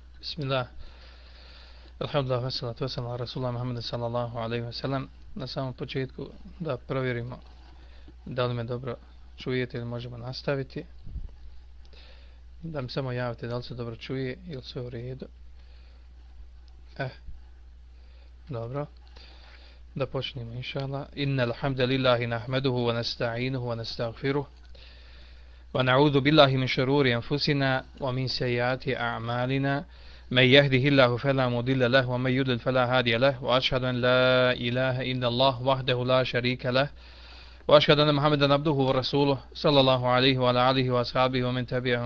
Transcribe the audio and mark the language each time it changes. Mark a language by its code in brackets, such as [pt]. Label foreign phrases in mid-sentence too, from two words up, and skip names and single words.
[ar] Bismillah. الحمد لله والصلاة والسلام على رسول الله محمد صلى الله عليه وسلم. [bs] Na samom početku da provjerimo da li me dobro čujete ili možemo nastaviti. Da mi samo javite da li se dobro čuje ili sve u redu. Dobro. Da počnemo inšallah. [ar] إن الحمد لله نحمده ونستعينه ونستغفره. ونعوذ بالله من شرور أنفسنا ومن سيئات أعمالنا. من يهده الله فلا مضل له ومن يضلل فلا هادي له وأشهد أن لا إله إلا الله وحده لا شريك له وأشهد أن محمدا عبده ورسوله صلى الله عليه وعلى آله وأصحابه ومن تبعهم